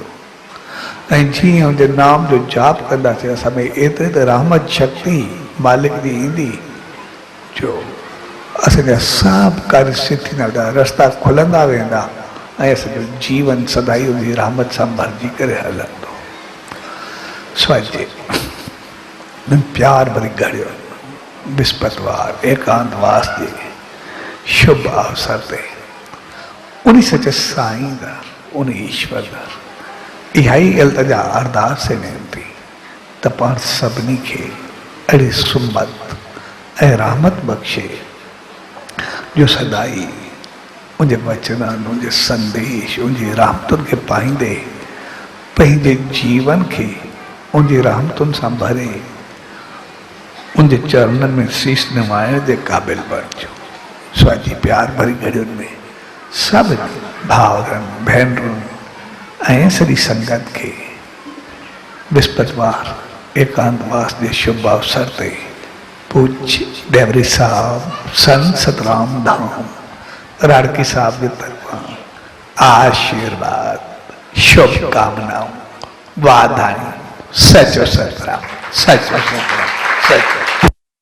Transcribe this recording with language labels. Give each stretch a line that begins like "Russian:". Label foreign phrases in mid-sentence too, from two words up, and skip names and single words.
Sindhi: ऐं जीअं उनजे नाम जो जाप कंदासीं, असां में एतिरी त रहमत शक्ति मालिक जी ईंदी, जो असांजा सभु कार्य सिद्ध थींदा वेंदा, रस्ता खुलंदा वेंदा, ऐं असांजो जीवन सदाई उनजी रहमत सां भरिजी करे हलंदो। स्वाजे प्यार भरी घड़ियो विस्पतिवार एकांतवास जे शुभ अवसर ते उन सचे साईं दा, उन ईश्वर दा इहा ई इल्तिजा अरदास वेंती त पाण सभिनी खे अहिड़ी सुमत ऐं रहमत बख़्शे, जो सदाई उनजे वचननि, उनजे संदेश, उनजी रहमतुनि खे पाईंदे पंहिंजे जीवन खे उनजी रहमतुनि सां भरे उनजे चरणनि में शीश निवाइण जे क़ाबिल बणिजो। स्वाजी प्यार भरी घड़ियुनि में सभु भाउरनि भेनरुनि ऐं सॼी संगत खे विस्पतिवार एकांतवास जे शुभ अवसर ते पूज्य डेवरी साहब संत सतराम धाम राड़की साहब जे तरफां आशीर्वाद, शुभकामनाऊं, वाधायूं। सचो सतराम, सचो सतराम, सचो।